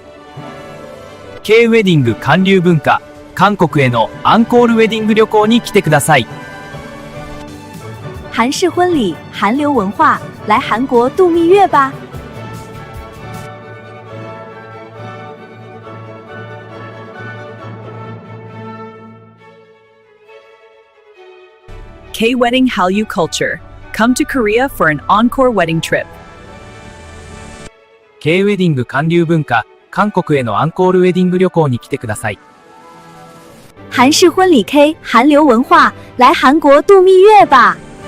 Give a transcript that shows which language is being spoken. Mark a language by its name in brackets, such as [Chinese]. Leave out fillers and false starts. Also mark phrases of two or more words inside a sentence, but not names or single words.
[Japanese] K ウェディング韓流文化韓国へのアンコールウェディング旅行に来てください。 [Chinese] 韩式婚礼，韩流文化，来韩国度蜜月吧！ [English] K-Wedding Hallyu Culture. Come to Korea for an encore wedding trip. [Japanese] K ウェディング韓流文化韓国へのアンコールウェディング旅行に来てください。 [Chinese] 韩式婚礼 K 韩流文化，来韩国度蜜月吧！